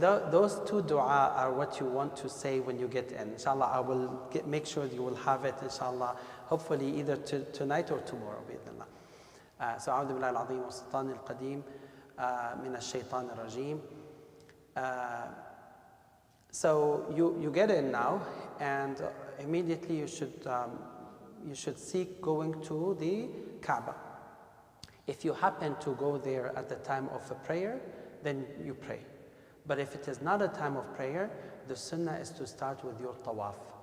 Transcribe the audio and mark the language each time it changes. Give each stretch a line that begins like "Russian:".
English: Those two dua are what you want to say when you get in. Inshallah, I will make sure you will have it, inshallah, hopefully either tonight or tomorrow,
Arabic: بإذن الله.
English: So,
Arabic: أعوذ بالله العظيم والسلطان القديم من الشيطان الرجيم.
English: So you get in now, and immediately you should seek going to the Kaaba. If you happen to go there at the time of a prayer, then you pray. But if it is not a time of prayer, the sunnah is to start with your tawaf.